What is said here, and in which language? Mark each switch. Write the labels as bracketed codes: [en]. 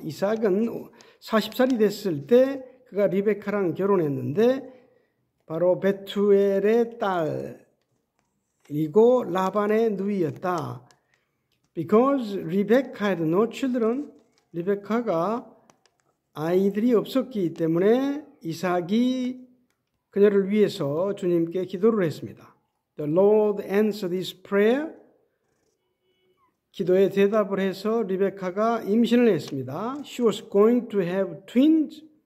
[ko] 이삭은 40살이 됐을 때 그가 리베카랑 결혼했는데 바로 베투엘의 딸이고 라반의 누이였다. [en] Because Rebecca had no children, [ko] 리베카가 아이들이 없었기 때문에 이삭이 그녀를 위해서 주님께 기도를 했습니다. [en] The Lord answered his prayer. [ko] 기도에 대답을 해서 리베카가 임신을 했습니다. [en] She was going to have twins.